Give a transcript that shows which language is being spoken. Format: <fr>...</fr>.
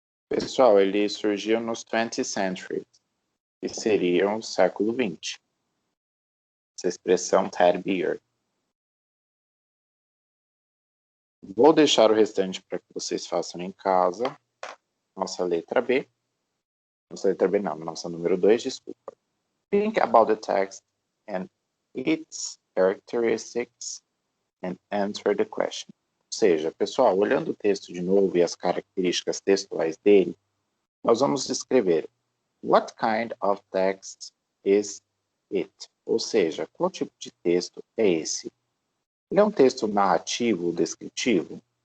<pt>Pessoal, ele surgiu nos</pt> <en>20th century,</en> <pt>que seriam o século 20. Essa expressão Teddy Bear. Vou deixar o restante para que vocês façam em casa. Nossa letra B. Nossa letra B não, nossa número 2, desculpa.</pt> <en>Think about the text and its characteristics and answer the question.</en> <pt>Ou seja, pessoal, olhando o texto de novo e as características textuais dele, nós vamos escrever</pt> <en>what kind of text is it?</en> <pt>Ou seja, qual tipo de texto é esse? Ele é um texto narrativo ou descritivo?</pt>